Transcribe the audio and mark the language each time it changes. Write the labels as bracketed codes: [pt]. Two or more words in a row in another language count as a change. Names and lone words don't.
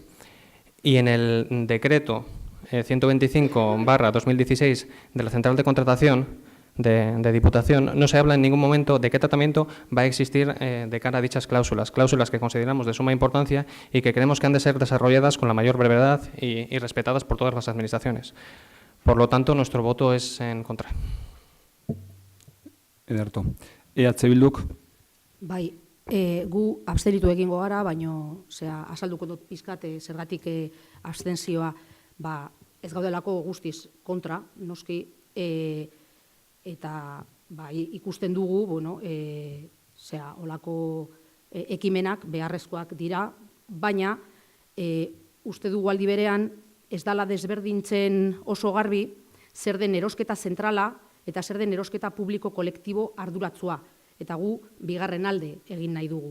[es] Y en el decreto 125/2016 de la Central de Contratación de Diputación, no se habla en ningún momento de qué tratamiento va a existir de cara a dichas cláusulas que consideramos de suma importancia y que creemos que han de ser desarrolladas con la mayor brevedad y respetadas por todas las administraciones. Por lo tanto, nuestro voto es en contra. [eu] Ederto. EH Bilduk. Bai, gu abstenitu egingo gara, baino azalduko dut pizkat zergatik abstentzioa ez gaudelako guztiz kontra, noski, eta ikusten dugu, olako ekimenak beharrezkoak dira, baina uste dugu aldi berean ez dala desberdintzen oso garbi zer den erosketa zentrala eta zer den erosketa publiko kolektibo arduratsua, eta gu bigarren alde egin nahi dugu.